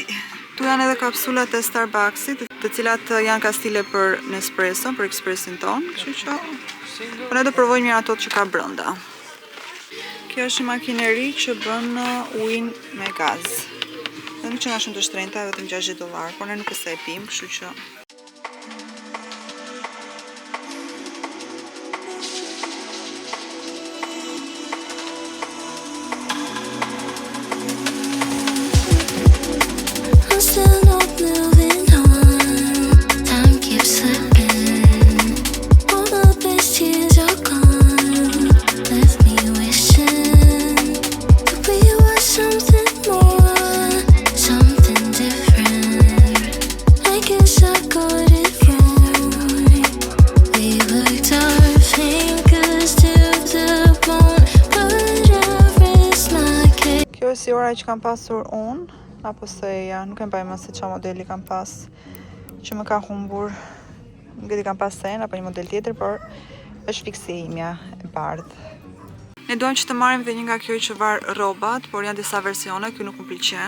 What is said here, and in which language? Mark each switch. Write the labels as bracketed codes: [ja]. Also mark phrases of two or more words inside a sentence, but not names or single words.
[sq] Tu janë edhe kapsulat e Starbucksit, të cilat janë ka stile për Nespresso, për ekspresin ton, kështu që po ne do provojmë një ato që ka brenda. Kjo është makineri që bën ujin me gaz. Dhe nuk që nga shumë të shtrenjta, vetëm $60, por ne nuk e se e pim, kështu që [en] I'm still not moving on. Time keeps slipping. All the best years are gone. Left me wishing that we were something more, something different. I guess I got it wrong. We worked our fingers to the bone, but I risked my case. [sq] kjo është si ora që kam pasur unë, apo se ja, nuk e mbaj më se qa modeli kam pas që më ka humbur. Nuk e di kam pas sen apo një model tjetër, por është fiksi imja e bardhë. Ne duam që të marrim dhe një nga kjo që var rrobat, por janë disa versione, ky nuk më pëlqen.